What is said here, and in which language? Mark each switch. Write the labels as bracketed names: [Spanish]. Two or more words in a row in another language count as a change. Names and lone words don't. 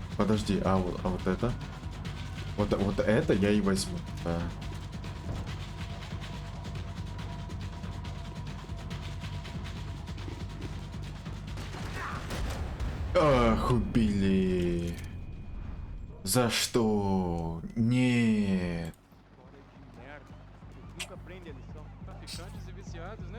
[Russian] Подожди, а вот это? Вот это я и возьму. Да. Ах, убили. За что? Нет. [Portuguese] Nunca aprende a lição. Traficantes e viciados, né?